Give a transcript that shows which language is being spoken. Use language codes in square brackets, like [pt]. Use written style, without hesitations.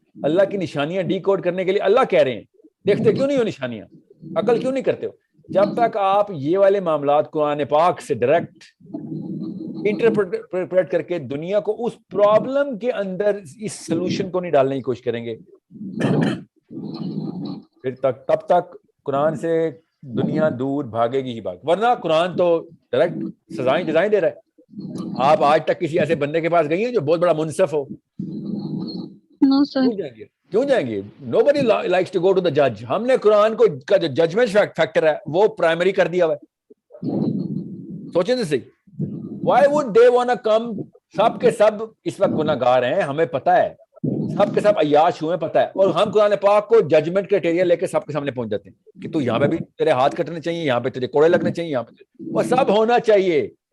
[ur] اللہ کی نشانیاں D code کرنے کے لیے اللہ کہہ رہے ہیں, دیکھتے کیوں نہیں ہو نشانیاں, عقل کیوں نہیں کرتے ہو؟ جب تک آپ یہ والے معاملات قرآن پاک سے ڈائریکٹ انٹرپریٹ کر کے دنیا کو اس پرابلم کے اندر اس سلوشن کو نہیں ڈالنے کی کوشش کریں گے, پھر تب تک قرآن سے دنیا دور بھاگے گی ہی بھاگ. ورنہ قرآن تو ڈائریکٹ سزائیں جزائیں دے رہا ہے. آپ آج تک کسی ایسے بندے کے پاس گئی ہیں جو بہت بڑا منصف ہو؟ [en] No sir. [ur] کیوں جائیں گے؟ [en] nobody likes to go to the judge. [ur] ہم نے قرآن کو کا جو ججمنٹ فیکٹر ہے وہ پرائمری کر دیا ہوا ہے. سوچیں تو صحیح, [en] why would they wanna come؟ [ur] سب کے سب اس وقت گناہگار ہیں, ہمیں پتہ ہے, سب کے سب عیاش ہوئے, پتہ ہے, اور ہم قرآن پاک کو ججمنٹ کرائٹیریا لے کے سب کے سامنے پہنچ جاتے ہیں کہ تو یہاں پہ بھی تیرے ہاتھ کٹنے چاہیے, یہاں پہ تیرے کوڑے لگنے چاہیے, یہاں پہ وہ سب ہونا چاہیے.